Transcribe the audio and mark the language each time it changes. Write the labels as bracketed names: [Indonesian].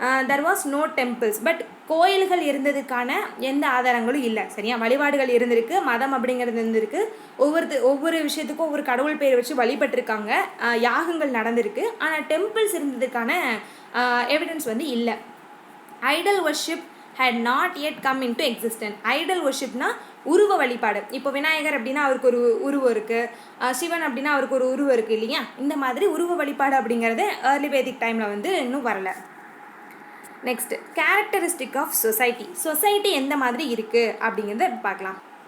[English] there was no temples, [Tamil] but கோயில்கள் இருந்ததுக்கான எந்த ஆதாரங்களும் இல்லை, சரியா. வழிபாடுகள் இருந்திருக்கு, மதம் அப்படிங்கிறது இருந்திருக்கு, ஒவ்வொரு விஷயத்துக்கும் ஒவ்வொரு கடவுள் பேர் வச்சு வழிபட்டிருக்காங்க, யாகங்கள் நடந்திருக்கு, ஆனால் டெம்பிள்ஸ் இருந்ததுக்கான எவிடன்ஸ் வந்து இல்லை. [English] Idol worship had not yet come into existence. [Tamil] Idol வர்ஷிப்னா உருவ வழிபாடு. இப்போ விநாயகர் அப்படின்னா அவருக்கு ஒரு உருவம் இருக்குது, சிவன் அப்படின்னா அவருக்கு ஒரு உருவம் இருக்குது இல்லையா, இந்த மாதிரி உருவ வழிபாடு அப்படிங்கிறது ஏர்லி வேதிக் டைமில் வந்து இன்னும் வரலை. நெக்ஸ்ட், [English] characteristic of society [Tamil] எந்த மாதிரி இருக்குது அப்படிங்கிறத பார்க்கலாம்.